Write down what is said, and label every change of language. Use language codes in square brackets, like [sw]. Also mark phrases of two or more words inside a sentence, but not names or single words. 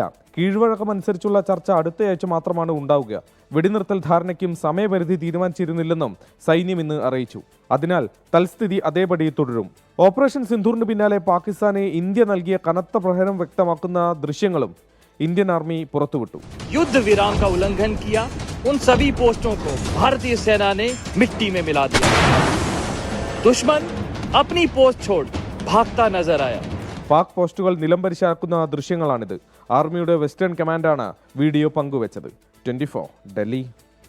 [ml] കീഴ്വഴക്കമനുസരിച്ചുള്ള ചർച്ച അടുത്തയാഴ്ച മാത്രമാണ് ഉണ്ടാവുക. വെടിനിർത്തൽ ധാരണയ്ക്കും സമയപരിധി തീരുമാനിച്ചിരുന്നില്ലെന്നും സൈന്യം ഇന്ന് അറിയിച്ചു. അതിനാൽ തൽസ്ഥിതി അതേപടി തുടരും. ഓപ്പറേഷൻ സിന്ദൂറിന് പിന്നാലെ പാകിസ്ഥാനെ ഇന്ത്യ നൽകിയ കനത്ത പ്രഹരം വ്യക്തമാക്കുന്ന ദൃശ്യങ്ങളും ഇന്ത്യൻ ആർമി പുറത്തുവിട്ടു. [hi] युद्ध विराम का उल्लंघन किया, उन सभी पोस्टों को भारतीय सेना ने मिट्टी में मिला दिया. दुश्मन अपनी पोस्ट छोड़ भागता नजर आया. [ml] പാക് പോസ്റ്റുകൾ നിലംപരിശാക്കുന്ന ദൃശ്യങ്ങളാണിത്. ആർമിയുടെ വെസ്റ്റേൺ കമാൻഡാണ് വീഡിയോ പങ്കുവച്ചത്. 24 ഡൽഹി.